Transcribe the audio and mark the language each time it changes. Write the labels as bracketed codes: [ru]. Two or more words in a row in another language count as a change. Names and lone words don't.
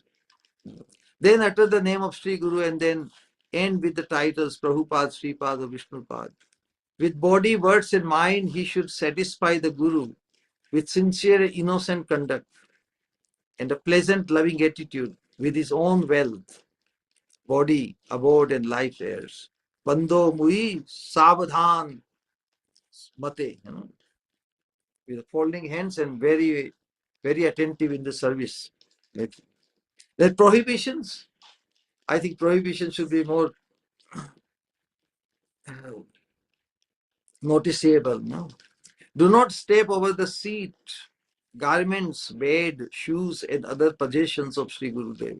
[en] Then utter the name of Sri Guru and then end with the titles Prabhupada, Sripad, or Vishnupad. With body, words, and mind, he should satisfy the Guru with sincere, innocent conduct and a pleasant, loving attitude with his own wealth, body, abode, and life heirs. [bn] বন্দো মুই সাবধান মতে, [en] with folding hands and very, very attentive in the service. There are prohibitions. I think prohibitions should be more noticeable. No? Do not step over the seat, garments, bed, shoes, and other possessions of Sri Gurudev.